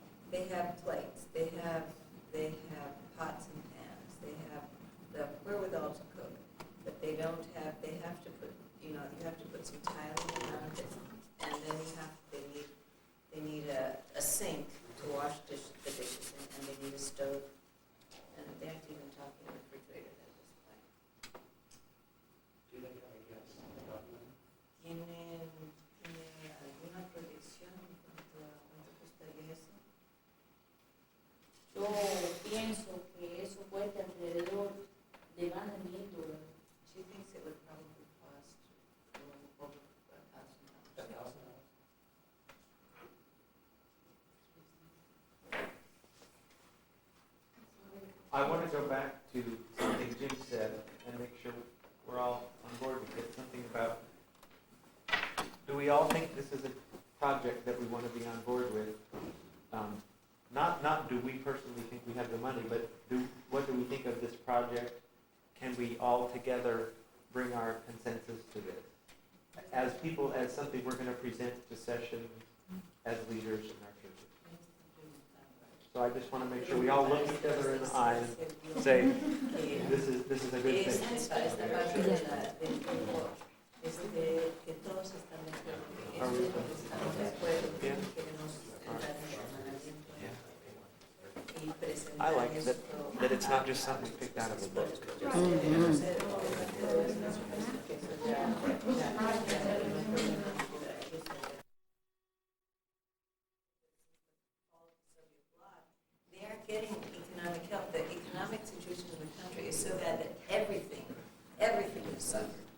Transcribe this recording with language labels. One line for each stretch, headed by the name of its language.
English: They have plates, they have pots and pans, they have the wherewithal to cook, but they don't have, they have to put, you have to put some tiling around it, and then they need a sink to wash the dishes in, and they need a stove, and they aren't even talking refrigerator at this point. Do they have a guess?
Spanish: ¿Tiene alguna proyección en cuanto a cuánto costaría eso? Yo pienso que eso cuesta alrededor de más de $1,000.
English: She thinks it would probably cost over $1,000. I want to go back to something Jim said and make sure we're all on board with it. Something about, do we all think this is a project that we want to be on board with? Not do we personally think we have the money, but what do we think of this project? Can we all together bring our consensus to this? As people, as something we're going to present to session as leaders in our churches. So I just want to make sure we all look each other in the eye and say, this is a good thing.
Spanish: Esta parte de del grupo, que todos están de acuerdo, que
English: Are we-
Spanish: estamos de acuerdo, que
English: Yeah.
Spanish: queremos entrar en hermanamiento y presentar
English: I like
Spanish: esto.
English: that it's not just something picked out of a book. They are getting economic help. The economic situation in the country is so bad that everything is suffering.